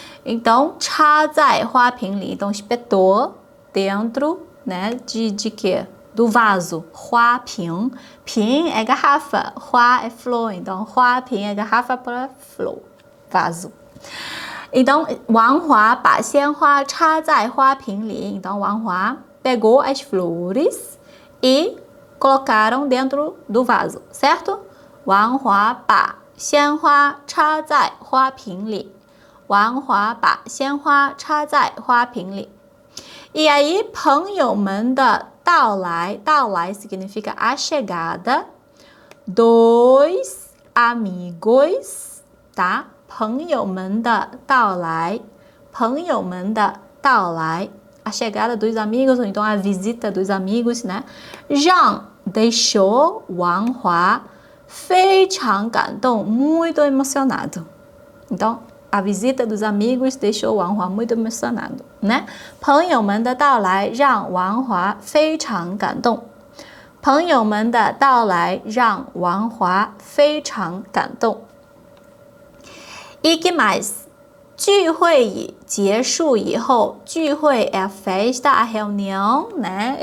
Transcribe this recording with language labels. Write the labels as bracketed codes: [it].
[zh] Então, 插在花瓶里. [pt] Então, espetou dentro, né? De quê? Do vaso, 花瓶, 瓶 é garrafa, 花é flor, então 花瓶 é garrafa para flor, vaso. [zh] Então, Wang Hua 把鲜花插在花瓶里. [pt] Então, Wang Hua pegou as flores e colocaram dentro do vaso, certo? [zh] Wang Hua 把鲜花插在花瓶里. Wang Hua 把鲜花插在花瓶里. [pt] E aí, [zh] 朋友们的到来 [pt] significa a chegada dois amigos, tá? [zh] 朋友们的到来，朋友们的到来。 [pt] A chegada dos amigos, ou então a visita dos amigos, né? [zh] 让 [pt] deixou [zh] 王华非常感动 [pt] muito emocionado. Então, a visita dos amigos deixou Wang Hua muito emocionado, né? [zh] 朋友们的到来让王华非常感动。朋友们的到来让王华非常感动。 [pt] E que mais? [zh] 聚会结束以后， [pt] 聚会é a festa, a reunião, né?